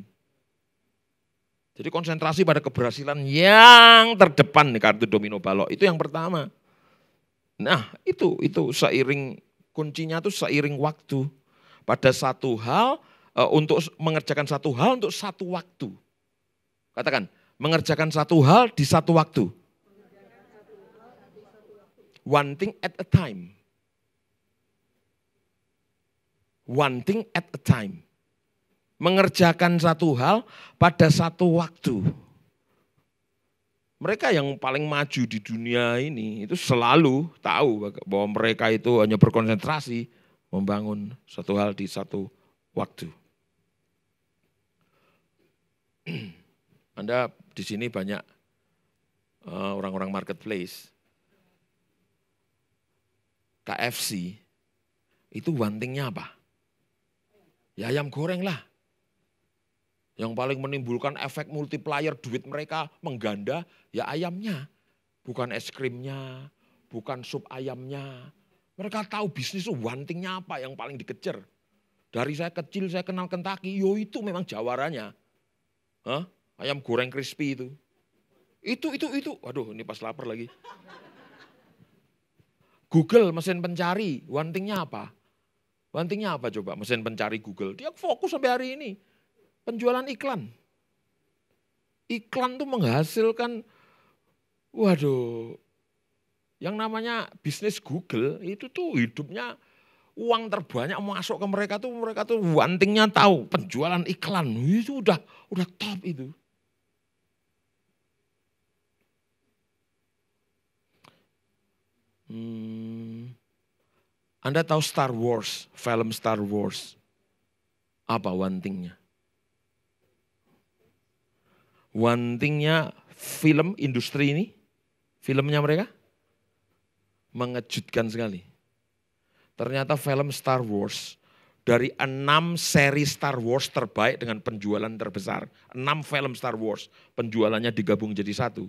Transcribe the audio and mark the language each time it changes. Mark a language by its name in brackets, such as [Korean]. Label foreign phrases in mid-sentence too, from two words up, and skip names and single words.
[Indonesian] Jadi konsentrasi pada keberhasilan yang terdepan nih kartu domino balok, itu yang pertama. Nah itu seiring, kuncinya tuh seiring waktu. Pada satu hal, untuk mengerjakan satu hal untuk satu waktu. Katakan, mengerjakan satu hal di satu waktu. [English] One thing at a time. One thing at a time. [Indonesian] Mengerjakan satu hal pada satu waktu. Mereka yang paling maju di dunia ini itu selalu tahu bahwa mereka itu hanya berkonsentrasi membangun satu hal di satu waktu. Anda di sini banyak orang-orang marketplace. KFC itu [English] one thing-nya [Indonesian] apa? Ya ayam goreng lah. Yang paling menimbulkan efek multiplier duit mereka mengganda, ya ayamnya. Bukan es krimnya, bukan sup ayamnya. Mereka tahu bisnis itu [English] one thing-nya [Indonesian] apa yang paling dikejar. Dari saya kecil saya kenal Kentucky, itu memang jawarannya. Hah? Ayam goreng crispy itu. Itu. Waduh ini pas lapar lagi. Google mesin pencari, [English] one thing-nya apa? One thing-nya [Indonesian] apa coba mesin pencari Google? Dia fokus sampai hari ini. Penjualan iklan. Iklan tuh menghasilkan, yang namanya bisnis Google itu tuh hidupnya uang terbanyak masuk ke mereka tuh [English] one thing-nya [Indonesian] tahu penjualan iklan. Itu udah top itu. Anda tahu Star Wars, film Star Wars. [English] Apa one thing-nya? One thing-nya [Indonesian] film industri ini, filmnya mereka mengejutkan sekali. Ternyata film Star Wars dari 6 seri Star Wars terbaik dengan penjualan terbesar. 6 film Star Wars penjualannya digabung jadi satu.